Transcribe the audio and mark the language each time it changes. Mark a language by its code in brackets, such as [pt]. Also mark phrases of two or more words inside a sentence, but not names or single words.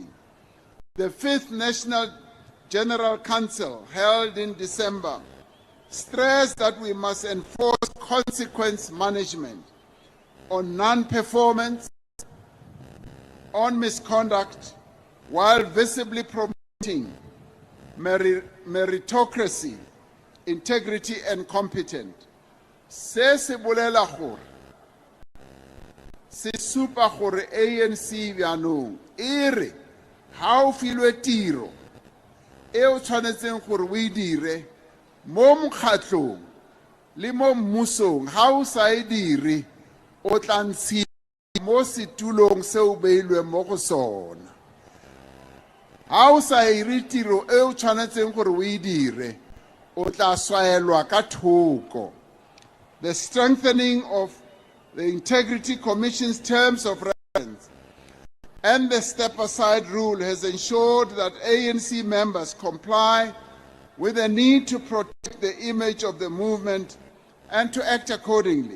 [en] The 5th National General Council, held in December, stressed that we must enforce consequence management on non-performance, on misconduct, while visibly promoting meritocracy, integrity, and competence. [tn] Se se bolela gore se supa gore ANC bjanong e re ha o filwe tiro e o tshwanetseng gore o e dire mo mokgatlong le mo mmusong, ha o sa e dire o tla ntshiya mo setulong se o beilweng mo go sona. Ha o sa ire tiro e o tshwanetseng gore o e dire, o tla swaelwa ka thoko. [en] The strengthening of the Integrity Commission's terms of reference and the step-aside rule has ensured that ANC members comply with the need to protect the image of the movement and to act accordingly.